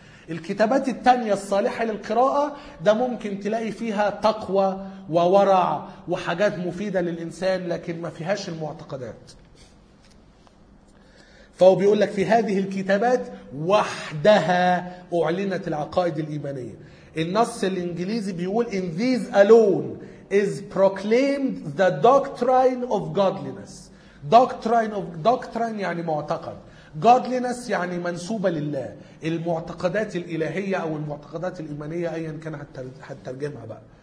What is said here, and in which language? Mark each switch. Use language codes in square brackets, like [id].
[ar] الكتابات التانية الصالحة للقراءة ده ممكن تلاقي فيها تقوى وورع وحاجات مفيدة للإنسان، لكن ما فيهاش المعتقدات. فهو بيقول لك في هذه الكتابات وحدها أعلنت العقائد الإيمانية. النص الإنجليزي بيقول [en] in these alone is proclaimed the doctrine of godliness. [ar] doctrine of doctrine يعني معتقد، godliness يعني منسوبة لله، المعتقدات الإلهية أو المعتقدات الإيمانية أيا كان هتترجمها بقى.